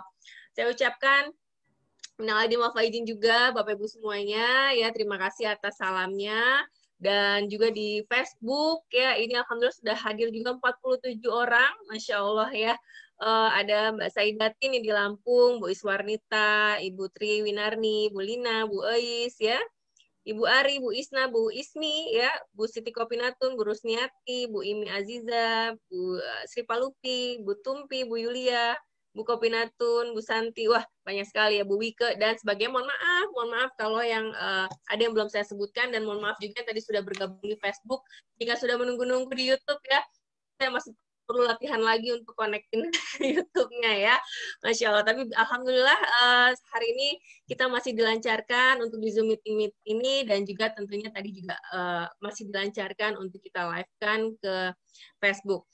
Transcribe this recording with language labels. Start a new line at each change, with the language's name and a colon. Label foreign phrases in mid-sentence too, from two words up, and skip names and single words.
Indonesian: Saya ucapkan
Arabic: من العائدين والفائزين
Indonesian: juga Bapak Ibu semuanya ya, terima kasih atas salamnya. Dan juga di Facebook ya, ini alhamdulillah sudah hadir juga 47 orang,
Arabic: ما شاء الله
Indonesian: ya. Ada Mbak Saidatin di Lampung, Bu Iswarnita, Ibu Tri Winarni, Bu Lina, Bu Eis ya, Ibu Ari, Bu Isna, Bu Ismi, ya, Bu Siti Kopinatun, Bu Rusniati, Bu Imi Aziza, Bu Sri Palupi, Bu Tumpi, Bu Yulia, Bu Kopinatun, Bu Santi, wah banyak sekali ya, Bu Wike, dan sebagainya. Mohon maaf kalau yang ada yang belum saya sebutkan, dan mohon maaf juga yang tadi sudah bergabung di Facebook. Jika sudah menunggu-nunggu di YouTube ya, saya masih perlu latihan lagi untuk connectin YouTube-nya ya,
Arabic: ما شاء الله.
Indonesian: Tapi alhamdulillah hari ini kita masih dilancarkan untuk di Zoom meeting ini, dan juga tentunya tadi juga masih dilancarkan untuk kita live-kan ke Facebook.